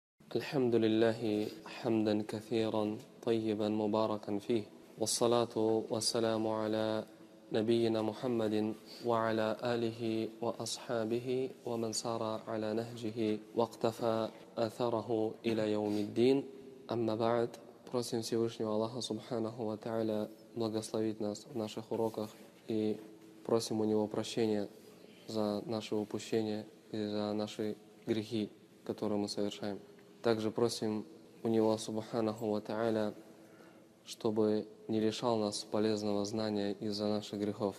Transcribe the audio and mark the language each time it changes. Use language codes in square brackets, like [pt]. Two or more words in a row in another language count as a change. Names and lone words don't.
[ar] الحمد لله حمدا كثيرا طيبا مباركا فيه والصلاة والسلام على نبينا محمد وعلى آله وأصحابه ومن سار على نهجه واقتفى أثره إلى يوم الدين. أما بعد, [ru] просим Всевышнего Аллаха [ar] سبحانه وتعالى [ru] благословить нас в наших уроках и просим у Него прощения за наши упущения и за наши грехи, которые мы совершаем. Также просим у Него [ar] سبحانه وتعالى, [ru] чтобы не лишал нас полезного знания из-за наших грехов.